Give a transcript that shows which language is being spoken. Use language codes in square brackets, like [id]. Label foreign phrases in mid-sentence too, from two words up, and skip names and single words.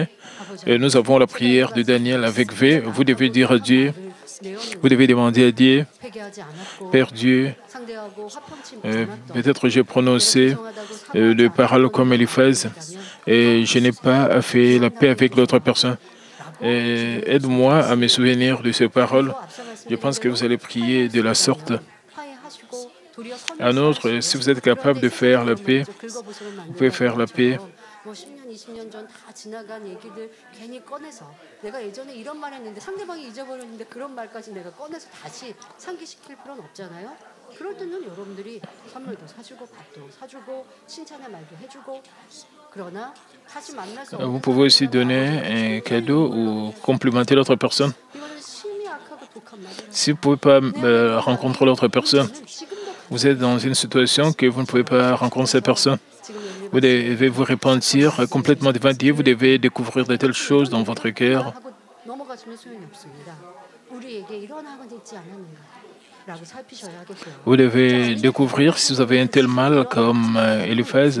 [fr] Nous avons la prière de Daniel avec V. Vous devez dire à Dieu, vous devez demander à Dieu, Père Dieu, peut-être j'ai prononcé des paroles comme Eliphaz et je n'ai pas fait la paix avec l'autre personne. Aide-moi à me souvenir de ces paroles. Je pense que vous allez prier de la sorte. Un autre, si vous êtes capable de faire la paix, vous pouvez faire la paix. [ko] 뭐 10년, 20년 전 다 지나간 얘기들 괜히 꺼내서 내가 예전에 이런 말 했는데 상대방이 잊어버렸는데 그런 말까지 내가 꺼내서 다시 상기시킬 필요는 없잖아요. 그럴 때는 여러분들이 선물도 사주고 밥도 사주고 칭찬의 말도 해주고 그러나 다시 만날 수 없는 [fr] Vous pouvez aussi donner un cadeau ou complimenter l'autre personne. [ko] 이거는 심히 악하고 독한 말이에요. [fr] Si vous ne pouvez pas rencontrer l'autre personne, vous êtes dans une situation que vous ne pouvez pas rencontrer cette personne. Vous devez vous repentir complètement devant Dieu. Vous devez découvrir de telles choses dans votre cœur. Vous devez découvrir si vous avez un tel mal comme Eliphaz.